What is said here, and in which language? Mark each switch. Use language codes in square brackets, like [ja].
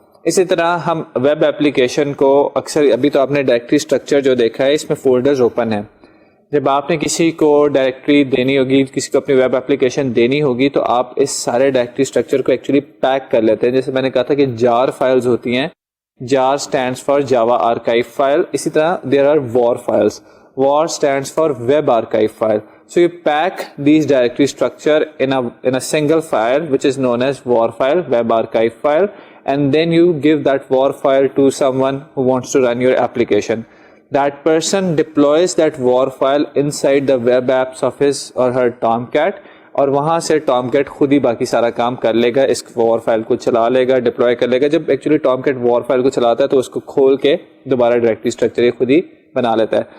[ur] اسی طرح ہم ویب ایپلیکیشن کو اکثر، ابھی تو آپ نے ڈائریکٹری اسٹرکچر جو دیکھا ہے، اس میں فولڈرز اوپن ہیں. جب آپ نے کسی کو ڈائریکٹری دینی ہوگی، کسی کو اپنی ویب ایپلیکیشن دینی ہوگی، تو آپ اس سارے ڈائریکٹری اسٹرکچر کو ایکچولی پیک کر لیتے ہیں. جیسے میں نے کہا تھا کہ جار فائلز ہوتی ہیں، [en] JAR stands for Java archive file. [ur] اسی طرح [en] There are war files, war stands for web archive file. So you pack these directory structure in a single file which is known as war file, web archive file, and then you give that war file to someone who wants to run your application. That person deploys that war file inside the web apps of his or her [ur] Tomcat, اور وہاں سے Tom Kate خود ہی باقی سارا کام کر لے گا، اس وار file کو چلا لے گا، ڈپلوائے کر لے گا. جب ایکچولی ٹام کیٹ وار فائل کو چلاتا ہے تو اس کو کھول کے دوبارہ ڈائریکٹری اسٹرکچر یہ خود ہی بنا لیتا ہے.